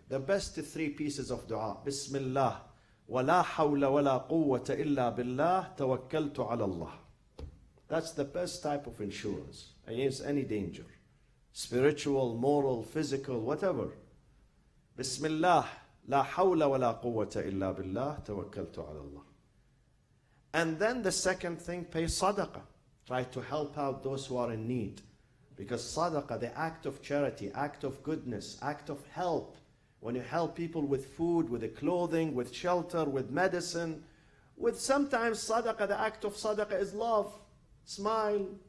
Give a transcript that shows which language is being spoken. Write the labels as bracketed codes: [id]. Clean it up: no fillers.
[en] The best 3 pieces of dua. [ar] Bismillah. وَلَا حَوْلَ وَلَا قُوَّةَ إِلَّا بِاللَّهِ تَوَكَّلْتُ عَلَى اللَّهِ. [en] That's the best type of insurance against any danger. Spiritual, moral, physical, whatever. [ar] Bismillah. لا حول ولا قوة إلا بالله توكلت على الله. [en] And then the second thing, pay sadaqah. Try to help out those who are in need. Because sadaqah, the act of charity, act of goodness, act of help, when you help people with food, with the clothing, with shelter, with medicine, with sometimes sadaqah, the act of sadaqah is love, smile.